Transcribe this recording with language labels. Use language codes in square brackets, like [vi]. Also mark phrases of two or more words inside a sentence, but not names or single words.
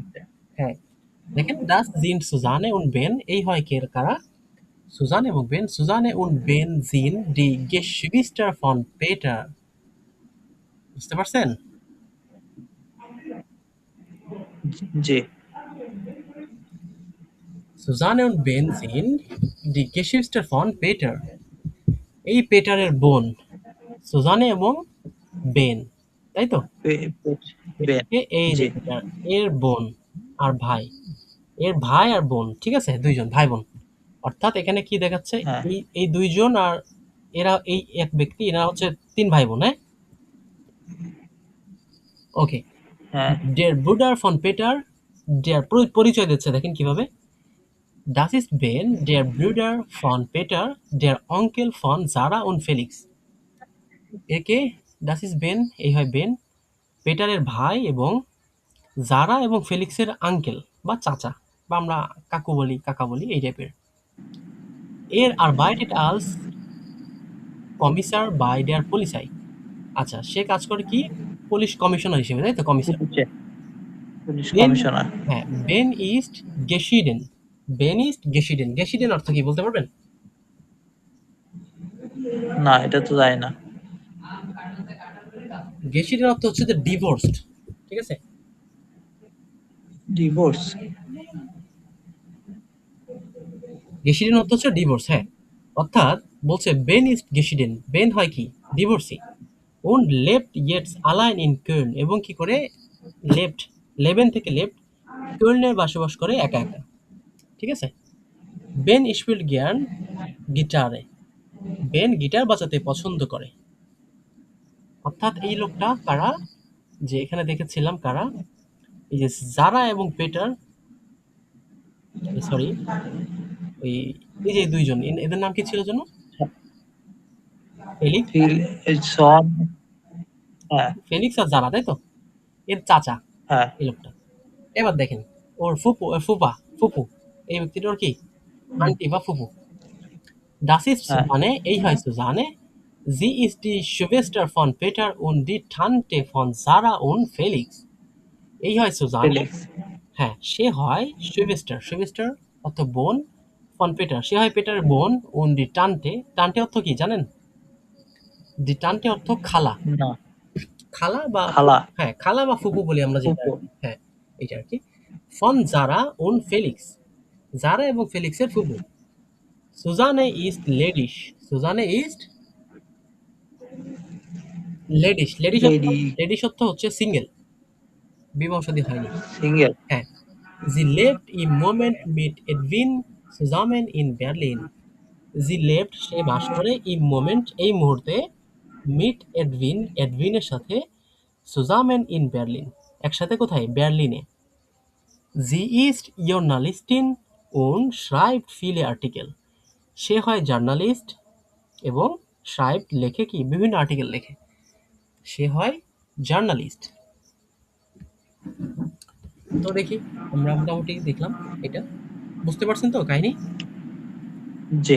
[bn] হ্যাঁ, দেখেন, [de] Das sind Susanne und Ben, [bn] এই হয় কে কারা, সুজান এবং বেন, [de] Susanne und Ben sind die Geschwister von Peter, [bn] বুঝতে পারছেন? জি। [de] সুজানে und Ben sind die Geschwister von Peter. [bn] এই পেটারের বোন সুজানে এবং বেন, তাই তো? বেন। এই যে জি। পেটার এর বোন আর ভাই, এর ভাই আর বোন, ঠিক আছে, দুইজন ভাই বোন। অর্থাৎ এখানে কি দেখাচ্ছে, হ্যাঁ। এই দুইজন আর এরা এই এক ব্যক্তি, এরা হচ্ছে তিন ভাই বোন। হ্যাঁ, ওকে। হ্যাঁ। [de] der Bruder von Peter, [bn] ডের পরিচয় দিচ্ছে, দেখেন কিভাবে। [de] Das ist Ben, der Bruder von Peter, der Onkel von Sarah und Felix. একে Das ist Ben, [bn] এই হয় বেন, পেটারের ভাই এবং জারা এবং ফেলিক্সের আঙ্কেল বা চাচা, বা আমরা কাকু বলি, কাকা বলি, এই টাইপের। [de] Er arbeitet als Kommissar bei der Polizei. [bn] আচ্ছা, সে কাজ করে কি, পুলিশ কমিশনার হিসেবে, তাই তো, কমিশনার। পুলিশ বেন, কমিশনার। হ্যাঁ, [de] Ben ist geschieden. Ben ist geschieden, [bn] গেশিডেন অর্থ কি বলতে পারবেন? না, এটা তো জানি না। গেশিডেন অর্থ হচ্ছে যে ডিভোর্সড, ঠিক আছে। ডিভোর্স। গেশিডেন অর্থ হচ্ছে ডিভোর্স, হ্যাঁ। অর্থাৎ বলছে [de] Ben ist geschieden, [bn] বেন হয় কি, ডিভোর্সি। [de] und lebt jetzt allein in Köln, [bn] এবং কি করে, লেফট, লেবেন থেকে লেফট, কölনে বসবাস করে একা একা, ঠিক আছে। বেন [de] spielt gern Gitarre, [bn] বেন গিটার বাজাতে পছন্দ করে। অর্থাৎ এই লোকটা কারা, যে এখানে দেখেছিলাম কারা, এই যে জারা এবং পেটার, সরি, ওই এই যে দুইজন, এদের নাম কি ছিল যেন, ফেলিক্স, সন। হ্যাঁ। ফেলিক্স আর জারা, তাই তো, এর চাচা হ্যাঁ। এই লোকটা। এবার দেখেন ওর ফুপু, ফুপা, ফুপু, এই ব্যক্তিটার কি আন্টি বা ফুপু। [de] Das ist [bn] হ্যাঁ। Susanne, এই হয় সুজানে, [de] sie ist die Schwester von Peter und die Tante von Sarah und Felix. [bn] এই হয় সুজানে, ফেলিক্স। হ্যাঁ, সে হয় সুভেস্টার, সুভেস্টার অর্থ বোন, [de] von Peter, [bn] সে হয় পেটারের বোন, [de] und die Tante, [bn] টান্টে অর্থ কি জানেন? [de] die Tante [bn] অর্থ খালা, না। খালা বা খালা। হ্যাঁ, খালা বা ফুপু বলি আমরা যেটা, ফুপু। হ্যাঁ, এইটা আর কি। [de] von Sarah und Felix, [bn] জারা এবং ফেলিক্সের ফুপু। [de] Susanne ist ledig, Susanne ist ledig, ledig অর্থ, [bn] লেডি। লেডিশ অর্থ হচ্ছে সিঙ্গেল, বিবাহ শাদী হয়নি, সিঙ্গেল। হ্যাঁ। [de] Sie lebt im Moment mit Edwin zusammen in Berlin. Sie lebt, [bn] সে বাস করে, [de] im Moment, [bn] এই মুহূর্তে, mit Edwin, এডউইনের সাথে, [de] zusammen in Berlin, [bn] একসাথে কোথায়, বার্লিনে। [de] Sie ist Journalistin und schreibt viele Artikel. [bn] সে হয় জার্নালিস্ট এবং schreibt, লেখে কি, বিভিন্ন আর্টিকেল লেখে। সে হয় জার্নালিস্ট। তো দেখি, আমরা মোটামুটি দেখলাম এটা, বুঝতে পারছেন তো কাহিনী। জি।